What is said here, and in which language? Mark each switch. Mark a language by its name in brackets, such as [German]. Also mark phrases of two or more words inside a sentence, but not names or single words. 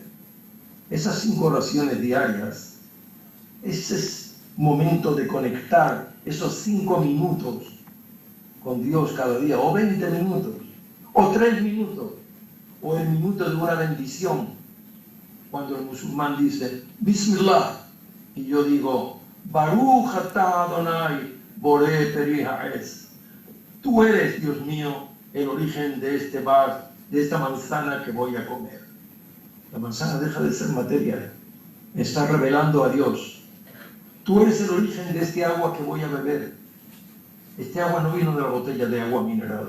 [Spanish] Esas 5 oraciones diarias, ese momento de conectar, esos 5 minutos con Dios cada día, o 20 minutos, o 3 minutos, o el minuto de una bendición, cuando el musulmán dice Bismillah, y yo digo [Hebrew] ברוך אתה אדוני בורא פרי העץ. [Spanish] Tú eres, Dios mío, el origen de este bar, de esta manzana que voy a comer. La manzana deja de ser materia, está revelando a Dios. Tú eres el origen de este agua que voy a beber. Este agua no vino de la botella de agua mineral.